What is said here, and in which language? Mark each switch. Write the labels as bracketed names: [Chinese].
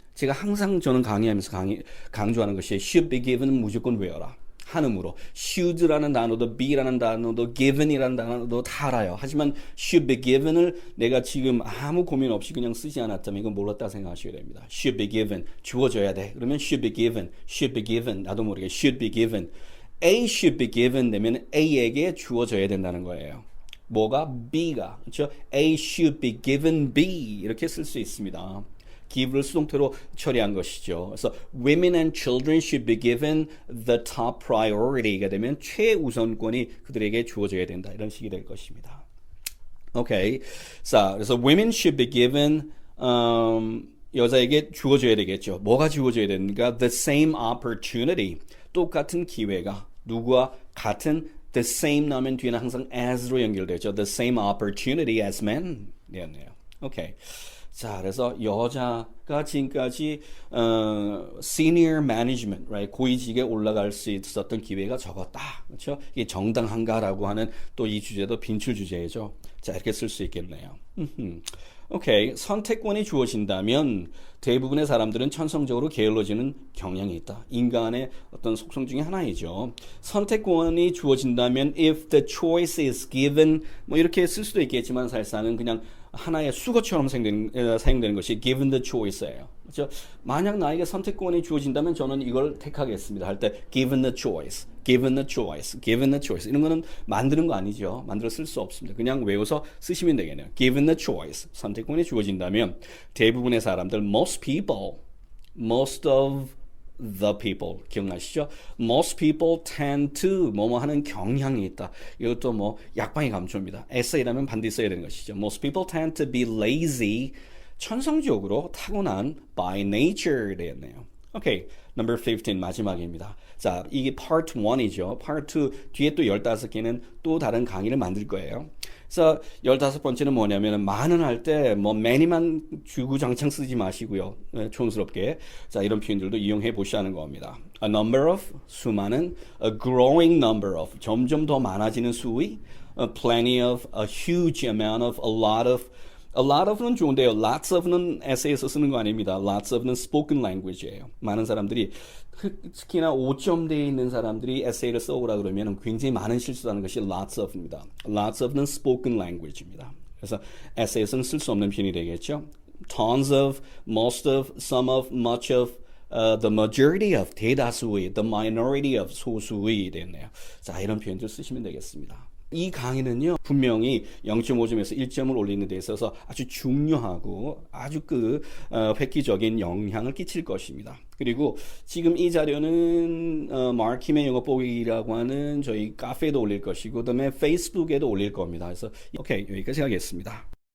[Korean] 제가 항상 저는 강의하면서 강조하는 것이 should be given은 무조건 외워라. 한음으로. should라는 단어도 be라는 단어도 given이라는 단어도 다 알아요. 하지만 [English] should be given [Korean] 을 내가 지금 아무 고민 없이 그냥 쓰지 않았다면 이건 몰랐다 생각하셔야 됩니다. [English] should be given. [Korean] 주어져야 돼. 그러면 [English] should be given. should be given. [Korean] 나도 모르게 [English] should be given. A should be given [Korean] 되면 A에게 주어져야 된다는 거예요. 뭐가? B가. 그렇죠? [English] A should be given B [Korean] 이렇게 쓸 수 있습니다. give를 수동태로 처리한 것이죠. [English] 그래서 women and children should be given the top priority가 [Korean] 되면 최우선권이 그들에게 주어져야 된다. 이런 식이 될 것입니다. 오케이. 자, 그래서 [English] women should be given [Korean] 여자에게 주어져야 되겠죠. 뭐가 주어져야 되는가? [English] The same opportunity. [Korean] 똑같은 기회가 누구와 같은 the same 나면 뒤에는 항상 as로 연결되죠. [English] The same opportunity as men 이었네요. 오케이. [Korean] 자, 그래서 여자가 지금까지 senior management, right? 고위직에 올라갈 수 있었던 기회가 적었다. 그렇죠? 이게 정당한가라고 하는 또 이 주제도 빈출 주제죠. 자, 이렇게 쓸 수 있겠네요. 오케이. 선택권이 주어진다면 대부분의 사람들은 천성적으로 게을러지는 경향이 있다. 인간의 어떤 속성 중에 하나이죠. 선택권이 주어진다면 [English] if the choice is given [Korean] 뭐 이렇게 쓸 수도 있겠지만 사실상은 그냥 하나의 수거처럼 사용되는 것이 [English] given the choice [Korean] 예요. 그렇죠? 만약 나에게 선택권이 주어진다면 저는 이걸 택하겠습니다. [English] 할 때 given the choice, given the choice, given the choice [Korean] 이런 거는 만드는 거 아니죠. 만들어 쓸 수 없습니다. 그냥 외워서 쓰시면 되겠네요. [English] given the choice, [Korean] 선택권이 주어진다면 대부분의 사람들, [English] most people, most of the people 기억나시죠? Most people tend to [Korean] 뭐뭐 하는 경향이 있다. 이것도 뭐 약방의 감초입니다. 에세이라면 반드시 써야 되는 것이죠. [English] Most people tend to be lazy. [Korean] 천성적으로 타고난 [English] by nature [Korean] 되었네요. [English] 오케이. [Korean] Number 15 마지막입니다. 자, 이게 part 1이죠. part 2 뒤에 또 15개는 또 다른 강의를 만들 거예요. 그래서 15번째는 뭐냐면 많은 할 때 뭐 many만 주구장창 쓰지 마시고요. 촌스럽게. 자, 이런 표현들도 이용해 보시라는 겁니다. [English] A number of [Korean] 수많은, [English] a growing number of [Korean] 점점 더 많아지는 수의, [English] a plenty of, a huge amount of, a lot of A lot of는 좋은데요. [Korean] Lots of는 에세이에서 쓰는 거 아닙니다. [English] Lots of는 spoken language예요. [Korean] 많은 사람들이 특히나 5점대에 있는 사람들이 에세이를 써오라 그러면 굉장히 많은 실수하는 것이 lots of입니다. [English] Lots of는 spoken language입니다. [Korean] 그래서 에세이에서는 쓸 수 없는 표현이 되겠죠. [English] Tons of, most of, some of, much of, the majority of, [Korean] 대다수의, [English] the minority of, [Korean] 소수의 됐네요. 자, 이런 표현들 쓰시면 되겠습니다. 이 강의는요, 분명히 0.5점에서 1점을 올리는 데 있어서 아주 중요하고 아주 획기적인 영향을 끼칠 것입니다. 그리고 지금 이 자료는 마르킴의 영어 보기라고 하는 저희 카페에도 올릴 것이고, 그다음에 페이스북에도 올릴 겁니다. 그래서 오케이, 여기까지 하겠습니다.